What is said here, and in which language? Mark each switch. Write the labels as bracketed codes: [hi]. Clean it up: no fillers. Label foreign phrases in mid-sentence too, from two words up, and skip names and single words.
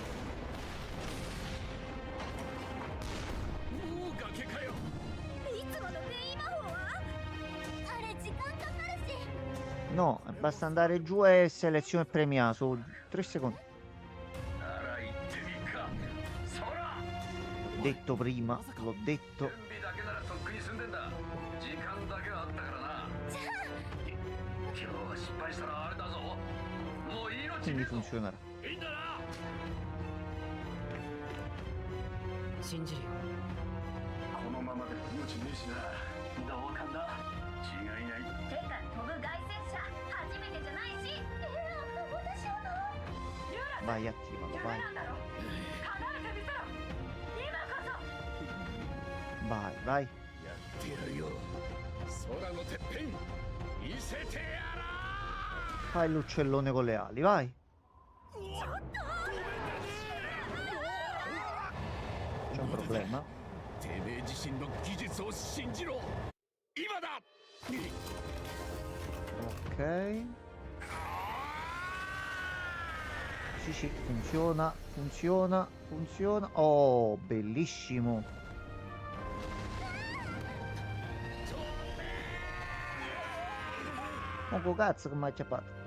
[it] No, basta andare giù e selezione premia su 3 secondi. L'ho detto prima, l'ho detto. [ja] に住んでんだ。時間だけはあったからな。じゃあ今日は失敗したらあれだぞ。もう命 [it] Quindi funzionerà. [ja] いいんだな。信じるよ。このままで命ねえしな。同感だ。違いない。てか飛ぶ凱旋車初めてじゃないし。私は [it] Vai, attivalo, vai. [ja] 叶えてみせろ。今こそ。 [it] Vai, vai. [ja] やってやるよ。空のてっぺん見せてやら。 [it] Fai l'uccellone con le ali, vai. C'è un problema. [ja] てめえ自身の技術を信じろ。今だ。 [it] Ok. Sì, sì, funziona, funziona, funziona. Oh, bellissimo. Poco cazzo che mi ha acciappato.